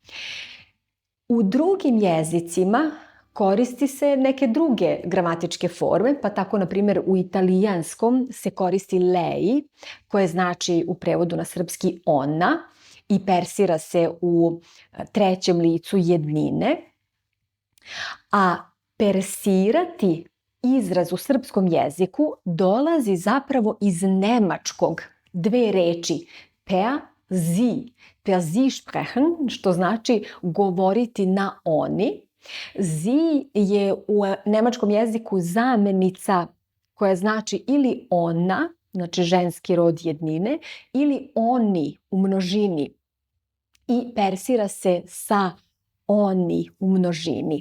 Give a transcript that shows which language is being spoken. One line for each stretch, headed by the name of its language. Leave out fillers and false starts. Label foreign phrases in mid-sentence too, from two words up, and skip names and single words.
Serbian: U drugim jezicima koristi se neke druge gramatičke forme, pa tako na primjer u italijanskom se koristi lei, koje znači u prevodu na srpski ona i persira se u trećem licu jednine, a persirati izraz u srpskom jeziku dolazi zapravo iz nemačkog, dve reči,
German: per sie sprechen,
Serbian: što znači govoriti na oni. Sie je u nemačkom jeziku zamenica koja znači ili ona, znači ženski rod jednine, ili oni u množini i persira se sa oni u množini.